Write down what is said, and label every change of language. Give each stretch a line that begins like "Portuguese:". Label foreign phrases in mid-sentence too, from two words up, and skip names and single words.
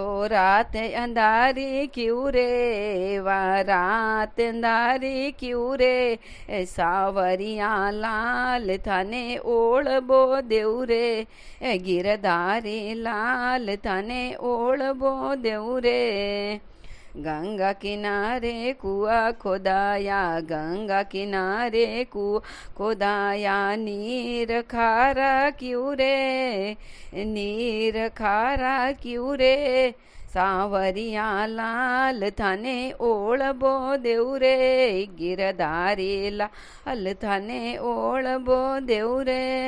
Gujarati: રાત અંધારી ક્યું રે વા, રાત અંધારી ક્યું રે. સાવરિયા લાલ તને ઓળબો દેવ રે, ગિરધારી લાલ તને ઓળબો દેવ રે.
Rajasthani: गंगा किनारे कुआ खोदाया, गंगा किनारे कुआ खोदाया. नीर खारा क्यों रे, नीर खारा क्यों रे. सावरिया लाल थाने ओळबो देव रे, गिरधारी लाल थाने ओळबो देव रे.